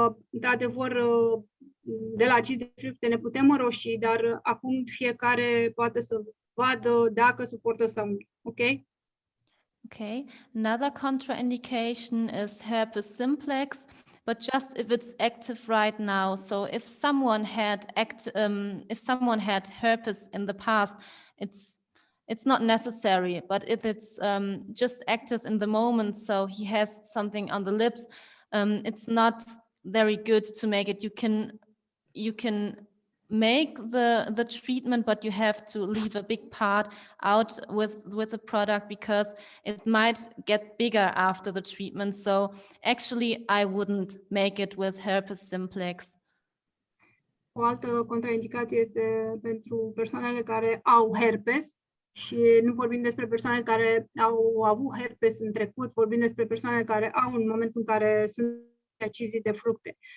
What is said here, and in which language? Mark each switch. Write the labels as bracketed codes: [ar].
[ro] Într-adevăr, de la acizi de fructe ne putem înroși, dar acum fiecare poate să vadă dacă suportă sau nu. [en] Ok? Okay, another contraindication is herpes simplex, but just if it's active right now. So if someone had herpes in the past, it's not necessary. But if it's just active in the moment, so he has something on the lips, it's not very good to make it. You can make the treatment, but you have to leave a big part out with the product because it might get bigger after the treatment. So actually I wouldn't make it with herpes simplex. [ro] O altă contraindicație este pentru persoanele care au herpes și nu vorbim despre persoanele care au avut herpes în trecut, vorbim despre persoanele care au în momentul în care sunt acizii de fructe.